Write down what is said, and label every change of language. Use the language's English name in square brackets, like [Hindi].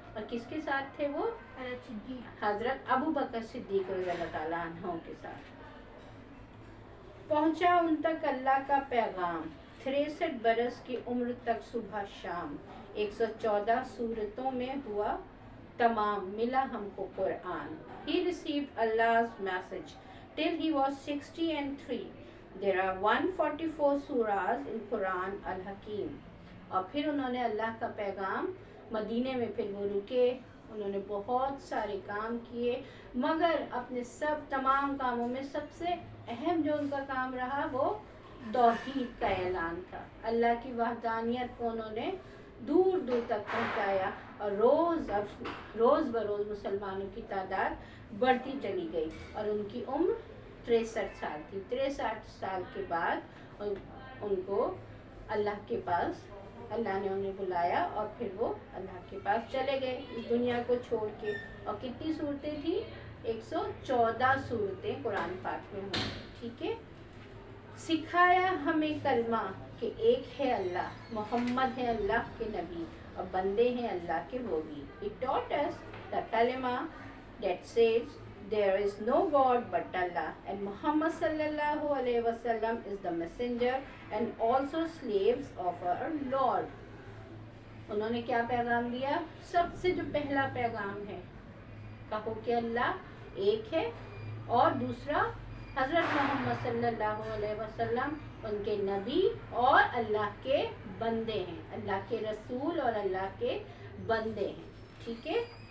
[Hindi] और किसके साथ थे वो? हज़रत अबू बकर सिद्दीक रज़ियल्लाहु ताला अन्हु के साथ। पहुंचा उन तक अल्लाह का पैगाम, 63 बरस की उम्र तक सुबह शाम, 114 सूरतों में हुआ तमाम, मिला हमको Quran. [English] He received Allah's message till he was 60 and 3. There are 144 surahs in Quran al-Hakim. [Hindi] और फिर उन्होंने अल्लाह का पैगाम, मदीने में फिर वो रुके, उन्होंने बहुत सारे काम किए, मगर अपने सब तमाम कामों में सबसे अहम जो उनका काम रहा वो तौहीद का ऐलान था। अल्लाह की वहदानियत को उन्होंने दूर दूर तक पहुंचाया, और रोज़ बरोज़ मुसलमानों की तादाद बढ़ती चली गई, और उनकी उम्र 63 साल थी। 63 साल के बाद उनको अल्लाह के पास, अल्लाह ने उन्हें बुलाया और फिर वो अल्लाह के पास चले गए इस दुनिया को छोड़ के। और कितनी सूरतें थी? 114 सूरतें कुरान पाक में हुई। ठीक है। सिखाया हमें कलमा कि एक है अल्लाह, मोहम्मद है अल्लाह के नबी, और बंदे हैं अल्लाह के वो भी। [English] It taught us the kalima that says there is no God but Allah, and Muhammad sallallahu alaihi wasallam is the messenger and also slaves of our Lord. [Hindi] उन्होंने क्या पैगाम दिया? सबसे जो पहला पैगाम है, कहो कि अल्लाह एक है, और दूसरा हज़रत मोहम्मद सल्लल्लाहु अलैहि वसल्लम उनके नबी और अल्लाह के बंदे हैं, अल्लाह के रसूल और अल्लाह के बंदे हैं। ठीक है।